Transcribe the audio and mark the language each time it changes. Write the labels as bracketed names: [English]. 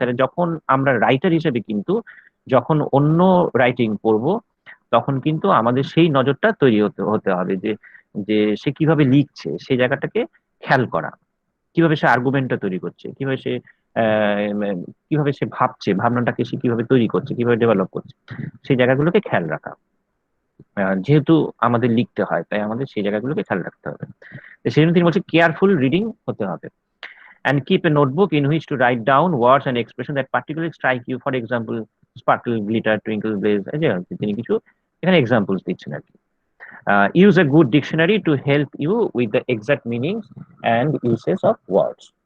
[Bangla] তাহলে যখন আমরা রাইটার হিসেবে কিন্তু যখন অন্য রাইটিং পড়ব, তখন কিন্তু আমাদের সেই নজরটা তৈরি হতে হতে হবে যে যে সে কিভাবে লিখছে সেই জায়গাটাকে খেয়াল করা, কিভাবে সে আর্গুমেন্টটা তৈরি করছে, কিভাবে সে কিভাবে সে ভাবছে, ভাবনাটাকে সে কিভাবে তৈরি করছে, কিভাবে ডেভেলপ করছে, সেই জায়গাগুলোকে খেয়াল রাখা। যেহেতু আমাদের লিখতে হয়, তাই আমাদের সেই জায়গাগুলোকে খেয়াল রাখতে হবে। তো সেই জন্য তিনি বলছে কেয়ারফুল রিডিং হতে হবে। [English] And keep a notebook in which to write down words and expressions that particularly strike you. For example, sparkle, glitter, twinkle, blaze. [Bangla] এই যে তিনি কিছু এখানে এক্সাম্পলস দিচ্ছেন আর কি। [English] Use a good dictionary to help you with the exact meanings and uses of words.